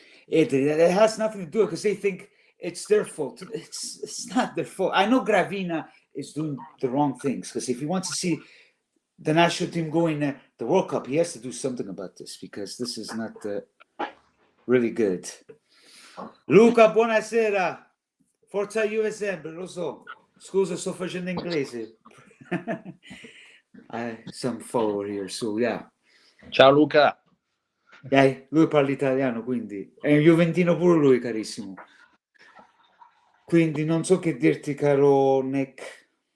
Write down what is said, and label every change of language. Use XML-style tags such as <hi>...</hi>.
<en>It has nothing to do because they think it's their fault. It's not their fault. I know Gravina is doing the wrong things because if he wants to see the national team going the World Cup, he has to do something about this because this is not really good.</en> <it>Luca, buonasera. Forza Juve sempre, lo so. Scusa, sto facendo inglese.</it> <en>I some follower here, so yeah.</en> <it>Ciao Luca. Lui parla italiano, quindi è un juventino pure lui, carissimo. Quindi non so che dirti, caro Nick.</it>